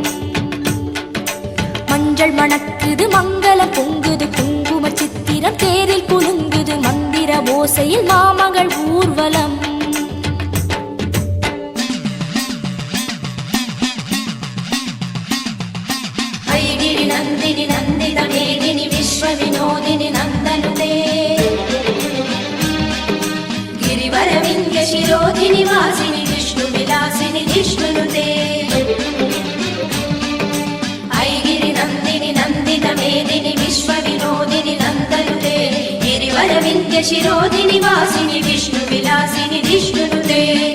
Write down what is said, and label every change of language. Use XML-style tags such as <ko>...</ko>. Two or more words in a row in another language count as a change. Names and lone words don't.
<ta>மஞ்சள் மணக்குது மங்களம் பொங்குது குங்கும சித்திரம் தேரில் குலுங்குது மந்திர ஓசையில் மாமகள் ஊர்வலம்.</ta> <sa>अयिगिरि नन्दिनि नन्दित मेदिनि विश्व विनोदिनि नन्दनुते. गिरिवरविंध्य शिरोधिनि वासिनि विष्णु विलासिनि जिष्णुनुते. ऐगिरि नन्दिनि नन्दित मेदिनि विश्व विनोदिनि नन्दनुते. गिरिवरविंध्य शिरोधिनि वासिनि विष्णु विलासिनि जिष्णुनुते.</sa>